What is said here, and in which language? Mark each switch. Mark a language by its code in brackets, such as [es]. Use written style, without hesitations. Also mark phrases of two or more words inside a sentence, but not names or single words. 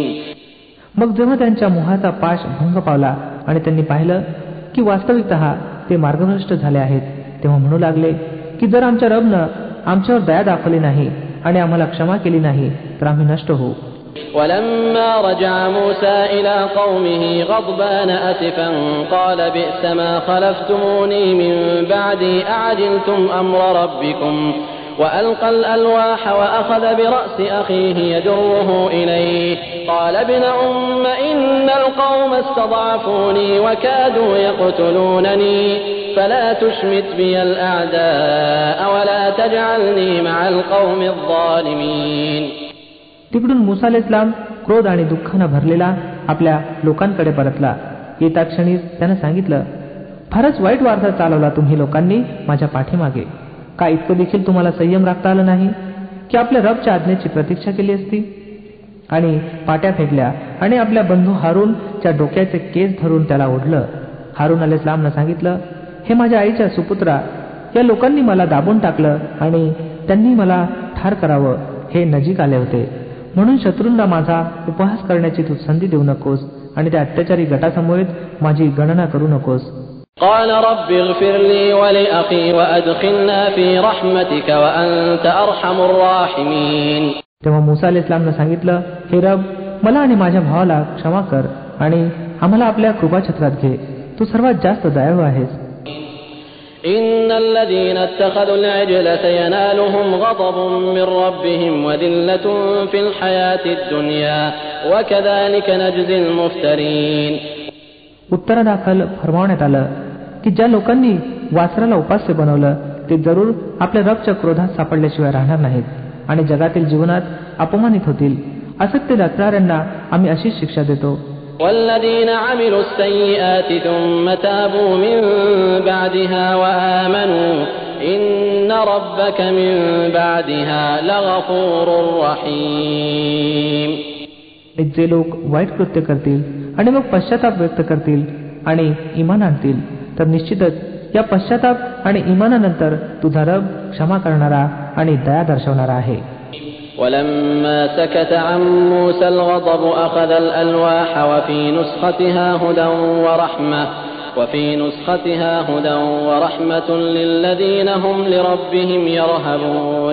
[mr] मग जेव्हा त्यांच्या मोहाचा पाश भंग पावला आणि त्यांनी पाहिलं की वास्तविकतः ते मार्गभ्रष्ट झाले आहेत, तेव्हा म्हणू लागले की जर आमच्या रबनं आमच्यावर दया दाखवली नाही आणि आम्हाला क्षमा केली नाही तर आम्ही नष्ट होऊ. [ar] ولما رجع موسى إلى قومه غضبان أسفا قال بئس ما خلفتموني من بعدي أعجلتم أمر ربكم وألقى الألواح وأخذ برأس أخيه يجره إليه قال ابن أم إن القوم استضعفوني وكادوا يقتلونني فلا تشمت بي الأعداء ولا تجعلني مع القوم الظالمين. [mr] तिकडून मूसा अलैहिस्सलाम क्रोध आणि दुःखानं भरलेला आपल्या लोकांकडे परतला. येता क्षणीच त्यानं सांगितलं, फारच वाईट वारसा चालवला तुम्ही लोकांनी माझ्या पाठीमागे. का इतकं देखील तुम्हाला संयम राखता आलं नाही की आपल्या रबच्या आज्ञेची प्रतीक्षा केली असती? आणि पाट्या फेकल्या आणि आपल्या बंधू हारूनच्या डोक्याचे केस धरून त्याला ओढलं. हारून अलैहिस्सलामनं सांगितलं, हे माझ्या आईच्या सुपुत्रा, या लोकांनी मला दाबून टाकलं आणि त्यांनी मला ठार करावं हे नजीक आले होते, म्हणून शत्रूंना माझा उपहास करण्याची तू संधी देऊ नकोस आणि त्या अत्याचारी गटासमोर माझी गणना करू नकोस. [ar] قال رب اغفر لي ولأخي وأدخلنا في رحمتك وأنت أرحم الراحمين. [mr] तेव्हा मूसा अलैहिस्सलामनं सांगितलं, हे रब, मला आणि माझ्या भावाला क्षमा कर आणि आम्हाला आपल्या कृपाछत्रात घे, तू सर्वात जास्त दयाळू आहेस. [ar] إن الذين اتخذوا العجل سينالهم غضب من ربهم وذلة في الحياة الدنيا وكذلك نجزي المفترين. [mr] उत्तरादाखल फरमावण्यात आलं की ज्या लोकांनी वासराला उपास्य बनवलं ते जरूर आपल्या रबच्या क्रोधात सापडल्याशिवाय राहणार नाहीत आणि जगातील जीवनात अपमानित होतील. असत्य रचणाऱ्यांना आम्ही अशीच शिक्षा देतो. [ar] والذين عملوا السيئات ثم تابوا من بعدها وآمنوا إن ربك من بعدها لغفور رحيم. [mr] जे लोक वाईट कृत्य करतील आणि मग पश्चाताप व्यक्त करतील आणि इमान आणतील तर निश्चितच या पश्चाताप आणि इमानानंतर तुझा रब क्षमा करणारा आणि दया दर्शवणारा आहे. [ar] ولما سكت عن موسى الغضب أخذ الألواح وفي نسختها هدى ورحمة للذين هم لربهم يرهبون.